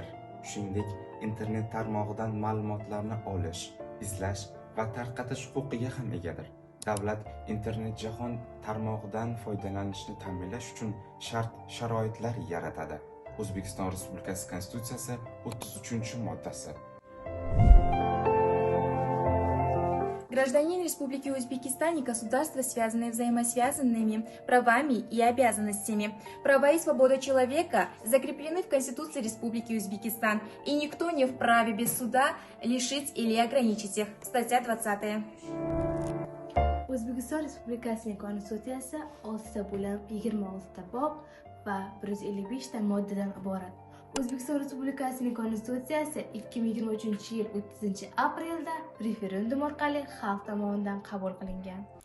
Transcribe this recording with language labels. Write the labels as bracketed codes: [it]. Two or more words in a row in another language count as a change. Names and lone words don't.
[uz] Shuningdek, internet tarmog'idan ma'lumotlarni olish, izlash va tarqatish huquqiga ham egadir. Davlat internet jahon tarmog'idan foydalanishni ta'minlash uchun shart-sharoitlar yaratadi. O'zbekiston Respublikasi Konstitutsiyasi 33-moddasi. [ru] Гражданин Республики Узбекистан и государства связаны взаимосвязанными правами и обязанностями. Права и свобода человека закреплены в Конституции Республики Узбекистан, и никто не вправе без суда лишить или ограничить их. Статья 20. [uz] O'zbekiston Respublikasining Konstitutsiyasi 6 bo'lim 26 bob va 155 ta moddadan iborat. O'zbekiston Respublikasining Konstitutsiyasi 2023-yil 30-aprelda referendum orqali xalq tomonidan qabul qilingan.